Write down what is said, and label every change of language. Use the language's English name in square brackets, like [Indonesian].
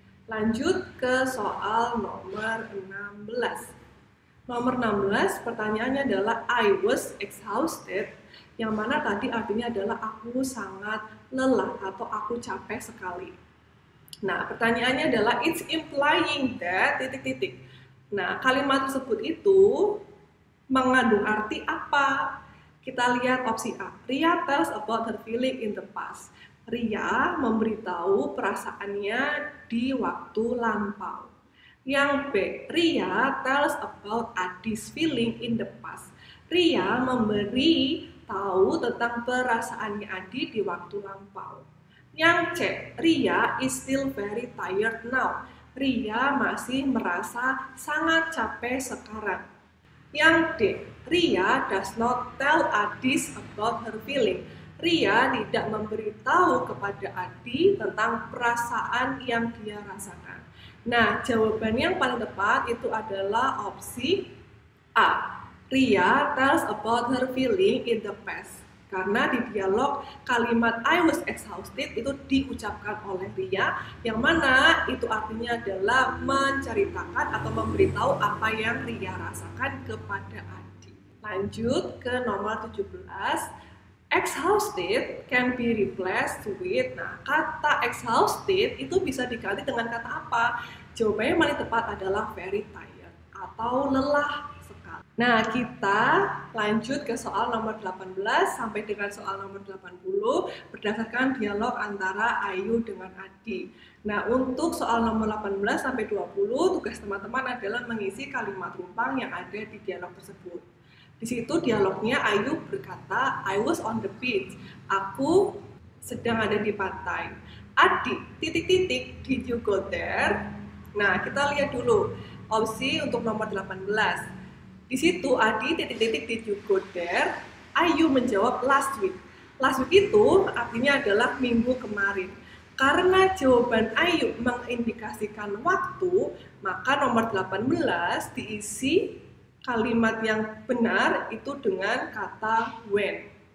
[Indonesian] Lanjut ke soal nomor 16. Nomor 16 pertanyaannya adalah [English] I was exhausted, [Indonesian] yang mana tadi artinya adalah aku sangat lelah atau aku capek sekali. Nah, pertanyaannya adalah [English] it's implying that ... [Indonesian] Nah, kalimat tersebut itu mengandung arti apa? Kita lihat opsi A. [English] Ria tells about her feeling in the past. [Indonesian] Ria memberitahu perasaannya di waktu lampau. Yang B. [English] Ria tells about Adi's feeling in the past. [Indonesian] Ria memberi tahu tentang perasaannya Adi di waktu lampau. Yang C. [English] Ria is still very tired now. [Indonesian] Ria masih merasa sangat capek sekarang. Yang D. [English] Ria does not tell Adis about her feeling. [Indonesian] Ria tidak memberitahu kepada Adi tentang perasaan yang dia rasakan. Nah, jawaban yang paling tepat itu adalah opsi A. [English] Ria tells about her feeling in the past. [Indonesian] Karena di dialog kalimat [English] I was exhausted [Indonesian] itu diucapkan oleh Ria, yang mana itu artinya adalah menceritakan atau memberitahu apa yang Ria rasakan kepada Adi. Lanjut ke nomor 17. [English] Exhausted can be replaced with. [Indonesian] Nah, kata exhausted itu bisa diganti dengan kata apa? Jawabannya yang paling tepat adalah very tired atau lelah. Nah, kita lanjut ke soal nomor 18 sampai dengan soal nomor 80 berdasarkan dialog antara Ayu dengan Adi. Nah, untuk soal nomor 18 sampai 20, tugas teman-teman adalah mengisi kalimat rumpang yang ada di dialog tersebut. Di situ dialognya Ayu berkata, [English] I was on the beach. [Indonesian] Aku sedang ada di pantai. Adi, ... [English] did you go there? [Indonesian] Nah, kita lihat dulu opsi untuk nomor 18. Di situ Adi ... [English] did you go there? [Indonesian] Ayu menjawab [English] last week. [Indonesian] Last week itu artinya adalah minggu kemarin. Karena jawaban Ayu mengindikasikan waktu, maka nomor 18 diisi kalimat yang benar itu dengan kata when.